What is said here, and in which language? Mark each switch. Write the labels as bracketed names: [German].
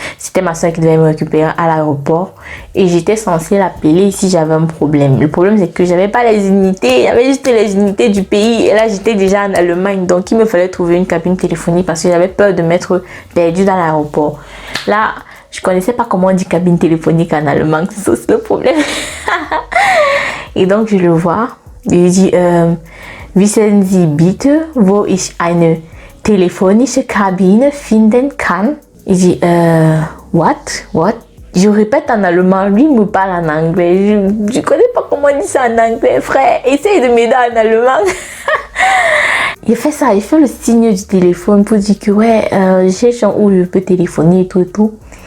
[French] C'était ma soeur qui devait me récupérer à l'aéroport et j'étais censée l'appeler si j'avais un problème. Le problème, c'est que j'avais pas les unités, il y avait juste les unités du pays et là, j'étais déjà en Allemagne. Donc, il me fallait trouver une cabine téléphonique parce que j'avais peur de m'être perdue dans l'aéroport. Là, je connaissais pas comment on dit cabine téléphonique en allemand. C'est aussi le problème. Et donc, je le vois. Il dit, [German] wissen Sie bitte, wo ich eine telefonische Kabine finden kann. [French] Il dit, [English] what? [French] Je répète en allemand, lui me parle en anglais. Je connais pas comment on dit ça en anglais, frère. Essaye de m'aider en allemand. Il fait ça, il fait le signe du téléphone pour dire que ouais, je cherche où je peux téléphoner et tout.